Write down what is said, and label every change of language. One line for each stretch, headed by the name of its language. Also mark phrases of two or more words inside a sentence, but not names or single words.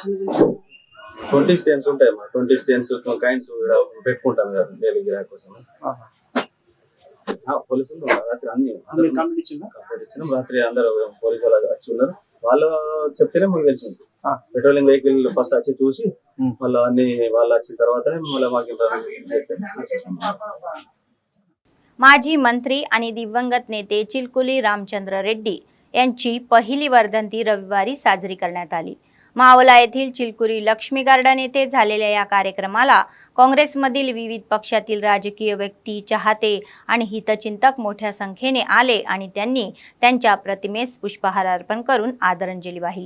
Telugu: 20 స్టెన్స్ ఉంటాయి మా 20 స్టెన్స్ కాయిన్స్ పెట్టుకుంటాం కదా డైలీ గిరాక్ కోసం. పోలీసులు రాత్రి అన్ని కంప్లీట్ ఇచ్చినాం. రాత్రి అందరూ పోలీసు వాళ్ళు వచ్చి ఉన్నారు. వాళ్ళు చెప్తేనే మాకు తెలిసింది.
English: patrolling vehicle first
Telugu: వచ్చి చూసి మళ్ళీ అన్ని వాళ్ళు వచ్చిన తర్వాతనే మళ్ళీ మాకు
Marathi: माजी मंत्री आणि दिवंगत नेते चिलकुली रामचंद्र रेड्डी यांची पहिली वर्धंती रविवारी साजरी करण्यात आली. मावला येथील चिलकुरी लक्ष्मी गार्डन येथे झालेल्या या कार्यक्रमाला काँग्रेसमधील विविध पक्षातील राजकीय व्यक्ती, चाहते आणि हितचिंतक मोठ्या संख्येने आले आणि त्यांनी त्यांच्या प्रतिमेस पुष्पहार अर्पण करून आदरांजली वाहिली.